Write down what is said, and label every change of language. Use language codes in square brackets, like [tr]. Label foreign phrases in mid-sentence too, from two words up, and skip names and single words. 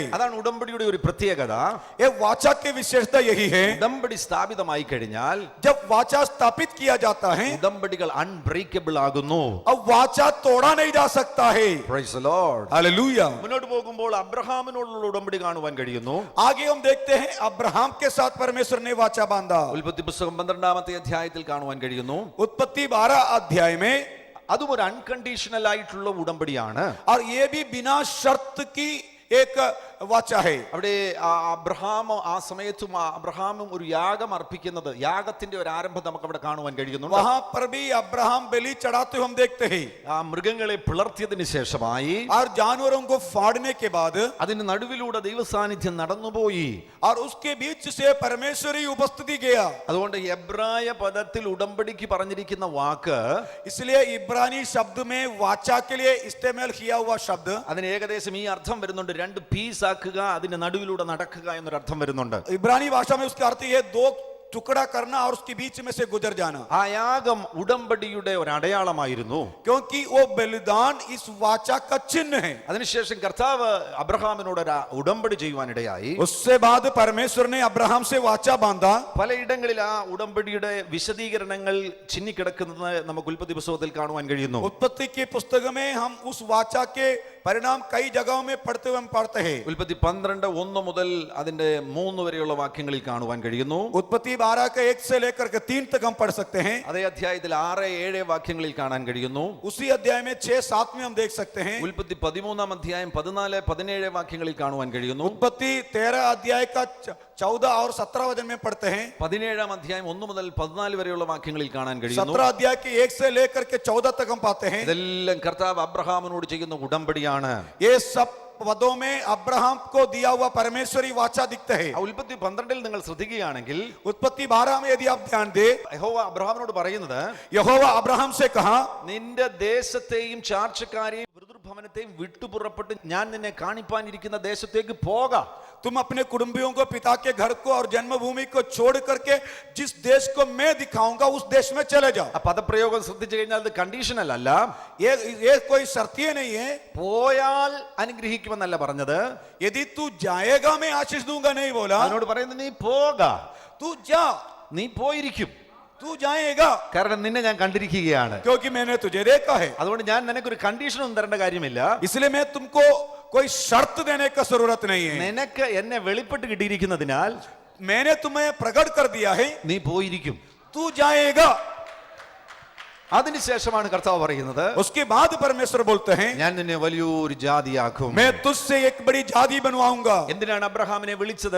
[ml] അതാണ് ഉടമ്പടിയുടെ ഒരു പ്രത്യേകത. [hi] ये वाचा की विशेषता यही है, [ml] ഉടമ്പടി സ്ഥാപിതമായി കഴിഞ്ഞാൽ [hi] जब वाचा स्थापित किया जाता है [ml] ഉടമ്പടികൾ അൺബ്രേക്കബിൾ ആകുന്നു. [hi] अब वाचा तोड़ा नहीं जा सकता है. [en] Praise the Lord. [hi] हालेलुया. [ml] മുന്നോട്ട് പോകുമ്പോൾ അബ്രഹാമിനോടുള്ള ഉടമ്പടി കാണുവാൻ കഴിയുന്നു. [hi] आगे हम देखते हैं अब्राहम के साथ परमेश्वर ने वाचा बांधा. [ml] ഉൽപ്പത്തി പുസ്തകം 12-ാമത്തെ അധ്യായത്തിൽ കാണുവാൻ കഴിയുന്നു. [hi] उत्पत्ति 12 अध्याय में, [ml] അതും ഒരു അൺകണ്ടീഷണൽ ആയിട്ടുള്ള ഉടമ്പടിയാണ്. [hi] और ये भी बिना शर्त की एक वाचा है. [ml] അവിടെ അബ്രഹാം ആ സമയത്തും അബ്രഹാമും ഒരു യാഗം അർപ്പിക്കുന്നത്, യാഗത്തിന്റെ ഒരു ആരംഭം നമുക്ക് അവിടെ കാണുവാൻ കഴിയുന്നുണ്ട്. [hi] वहां पर भी अब्राहम बलि चढ़ाते हुए हम देखते हैं. [ml] ആ മൃഗങ്ങളെ പിളർത്തിയതിനു ശേഷമായി [hi] और जानवरों को फाड़ने के बाद [ml] അതിന് നടുവിലൂടെ ദൈവസാന്നിധ്യം നടന്നുപോയി. [hi] और उसके बीच से परमेश्वरी उपस्थिति गया. [ml] അതുകൊണ്ട് എബ്രായ പദത്തിൽ ഉടമ്പടിക്ക് പറഞ്ഞിരിക്കുന്ന വാക്ക്, [hi] इसलिए इब्रानी शब्द में वाचा के लिए इस्तेमाल किया हुआ शब्द, [ml] അതിന് ഏകദേശം ഈ അർത്ഥം വരുന്നുണ്ട്, 2 പീസ് ആക്കുക, അതിന്റെ നടുവിലൂടെ നടക്കുക എന്നൊരു അർത്ഥം വരുന്നുണ്ട്. [hi] इब्रानी भाषा में उसका अर्थ ये 2 टुकड़ा करना और उसके बीच में से गुजर जाना. [ml] ആ യാഗം ഉടമ്പടിയുടെ ഒരു അടയാളമായിരുന്നു. [hi] क्योंकि वो बलिदान इस वाचा का चिन्ह है. [ml] അതിനുശേഷം കർത്താവ് അബ്രഹാമിനോട് ഒരു ഉടമ്പടി ചെയ്യുവാനിടയായി. [hi] उससे बाद परमेश्वर ने अब्राहम से वाचा बांधा. [ml] പലയിടങ്ങളിൽ ആ ഉടമ്പടിയുടെ വിശദീകരണങ്ങൾ ചിന്നിക്കിടക്കുന്നത് നമുക്ക് ഉൽപ്പത്തി പുസ്തകത്തിൽ കാണുവാൻ കഴിയുന്നു. [hi] उत्पत्ति की पुस्तक में हम उस वाचा के परिणाम कई जगहों में पढ़ते हुए हम पढ़ते हैं. [ml] ഉൽപ്പത്തി 12:1 മുതൽ അതിന്റെ 3 വരെയുള്ള വാക്യങ്ങളിൽ കാണുവാൻ കഴിയുന്നു. [hi] उत्पत्ति 12 के 1 से लेकर के 3 तक हम पढ़ सकते हैं. [ml] അതേ അധ്യായത്തിൽ 6-7 വാക്യങ്ങളിൽ കാണാൻ കഴിയുന്നു. [hi] उसी अध्याय में 6-7 में हम देख सकते हैं. [ml] ഉൽപ്പത്തി 13-ാം അധ്യായം 14-17 വാക്യങ്ങളിൽ കാണുവാൻ കഴിയുന്നു. [hi] उत्पत्ति 13 अध्याय का 14 और 17 वचन में पढ़ते हैं. [ml] 17-ാം അധ്യായം 1 മുതൽ 14 വരെയുള്ള വാക്യങ്ങളിൽ കാണാൻ കഴിയുന്നു. [hi] 17 अध्याय के 1 से लेकर के 14 तक हम पाते हैं. [ml] ഇതെല്ലാം കർത്താവ് അബ്രഹാമിനോട് ചെയ്യുന്ന ഉടമ്പടിയാണ്. [hi] ये सब पदों में अब्राहम को दिया हुआ परमेश्वरी वाचा दिखता है. [ml] ആ ഉൽപ്പത്തി 12-ൽ നിങ്ങൾ ശ്രദ്ധിക്കുകയാണെങ്കിൽ [hi] उत्पत्ति 12 में यदि आप ध्यान दे, [ml] യഹോവ അബ്രഹാമിനോട് പറയുന്നത്, [hi] यहोवा अब्राहम से कहा, [ml] നിന്റെ ദേശത്തെയും ചാർച്ചക്കാരെയും ഭവനത്തെയും വിട്ടുപുറപ്പെട്ട് ഞാൻ നിന്നെ കാണിപ്പാനിരിക്കുന്ന ദേശത്തേക്ക് പോക. [hi] तुम अपने कुटुंबियों को, पिता के घर को और जन्मभूमि को छोड़ करके जिस देश को मैं दिखाऊंगा उस देश में चले जाओ. [ml] ആ പദപ്രയോഗം ശ്രദ്ധിച്ചു കഴിഞ്ഞാൽ അത് കണ്ടീഷണൽ അല്ല. [hi] ये कोई शर्तिये नहीं है. [ml] പോയാൽ അനുഗ്രഹിക്കുമെന്നല്ല പറഞ്ഞത്. [hi] यदि तू जाएगा मैं आशीष दूंगा नहीं बोला. [ml] അവനോട് പറയുന്നത് നീ പോക, [hi] तू जा, [ml] നീ പോയിരിക്കും. [hi] तू जाएगा [ml] കാരണം നിന്നെ ഞാൻ കണ്ടിരിക്കുകയാണ്. [hi] क्योंकि मैंने तुझे देखा है. [ml] അതുകൊണ്ട് ഞാൻ നിനക്കൊരു കണ്ടീഷൻ ഒന്നും തരേണ്ട കാര്യമില്ല. [hi] इसलिए मैं तुमको कोई शर्त देने का जरूरत नहीं है. [ml] നിനക്ക് എന്നെ വെളിപ്പെട്ട് കിട്ടിയിരിക്കുന്നതിനാൽ [hi] मैंने तुम्हें प्रकट कर दिया है, [ml] നീ പോയിരിക്കും. [hi] तू जाएगा। [ml] അതിനുശേഷമാണ് കർത്താവ് പറയുന്നത്, [hi] उसके बाद परमेश्वर बोलते हैं, [ml] ഞാൻ നിന്നെ വലിയൊരു ജാതിയാക്കും. [hi] मैं तुझसे एक बड़ी जाति बनवाऊंगा। [ml] എന്തിനാണ് അബ്രഹാമിനെ വിളിച്ചത്?